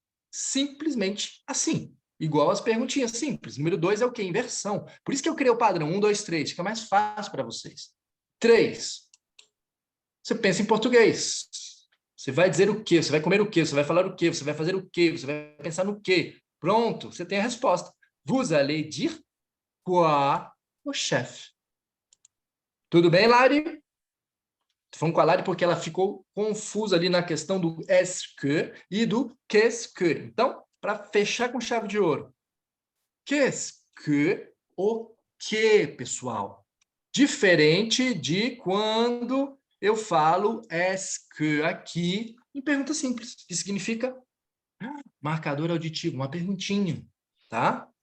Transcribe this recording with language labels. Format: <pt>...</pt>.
<pt>Simplesmente assim. Igual as perguntinhas simples. Número 2 é o quê? Inversão. Por isso que eu criei o padrão 1, 2, 3. Fica mais fácil para vocês. 3. Você pensa em português. Você vai dizer o quê? Você vai comer o quê? Você vai falar o quê? Você vai fazer o quê? Você vai pensar no quê? Pronto, você tem a resposta.</pt> <fr>Vous allez dire quoi au chef?</fr> <pt>Tudo bem, Lari? Estou falando com a Lari porque ela ficou confusa ali na questão do est que e do qu'est-ce que. Então, para fechar com chave de ouro. Qu'est-ce que? O que, pessoal? Diferente de quando eu falo est que aqui em pergunta simples, que significa marcador auditivo, uma perguntinha, tá?</pt>